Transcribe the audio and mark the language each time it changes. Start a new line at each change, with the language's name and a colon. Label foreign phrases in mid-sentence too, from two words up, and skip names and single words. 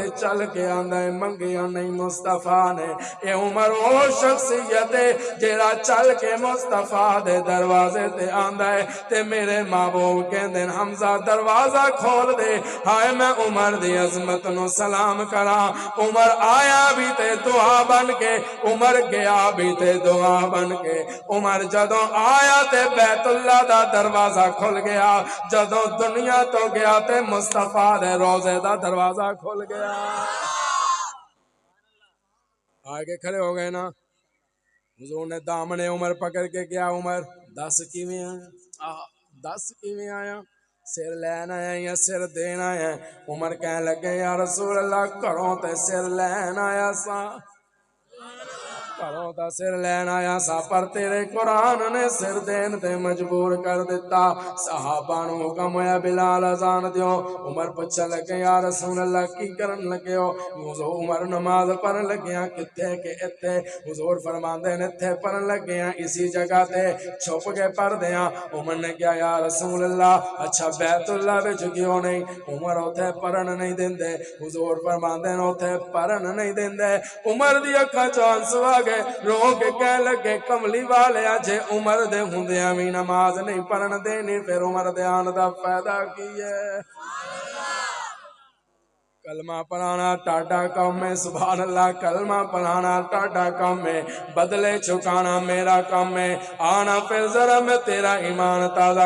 Punjabi: چل کے آندا ہے منگیا نہیں مصطفیٰ نے اے عمر وہ شخصیت ہے جیڑا چل کے مصطفیٰ دے دروازے تے آندا ہے تے میرے محبوب کہندے حمزہ دروازہ کھول دے ہائے میں عمر دی عظمت نو سلام کرا عمر آیا بھی تے دعا بن کے عمر گیا بھی تے دعا بن کے عمر جدوں آیا تے بیت اللہ دا دروازہ کھل گیا جدوں دنیا تو گیا تے مصطفیٰ دے روزے دا دروازہ کھل گیا آگے کھڑے ہو گئے نا حضور نے دامن عمر پکڑ کے کیا عمر دس کیویں آیا دس کیویں آیا سر لین آیا یا سر دین آیا عمر کہنے لگے
Arabic: یا رسول اللہ
Punjabi: کروں تے سر لین آیا سا کروں تا سر لین آیا سا پر تیرے قرآن نے سر دین تے مجبور کر دیتا صحابہ نو حکم ہویا بلال اذان دیو عمر پچھا لگے یا
Arabic: رسول اللہ
Punjabi: کی کرن لگے ہو حضور عمر نماز پڑھن لگے ہیں کتے کے اتھے حضور فرماندے نے اتھے پڑھن لگے ہیں اسی جگہ تے چھپ کے پڑھ دیاں عمر نے کیا
Arabic: یا رسول اللہ
Punjabi: اچھا بیت اللہ بچ کیوں نہیں عمر اتھے پڑھن نہیں دیندے حضور فرماندے نے اتھے پڑھن نہیں دیندے عمر دی اکھاں چوں آنسو آ گئے رو کے کہہ لگے کملی والے جے عمر دے ہوندیاں وی نماز نہیں پڑھن دینی پھر عمر دے آن دا فائدہ کی ہے
Urdu: کلمہ پڑھانا ٹاٹا کام ہے
Arabic: سبحان اللہ
Urdu: کلمہ پڑھانا ٹاٹا کام ہے بدلے چکانا میرا کام ہے آنا پھر ذرا میں تیرا ایمان تازہ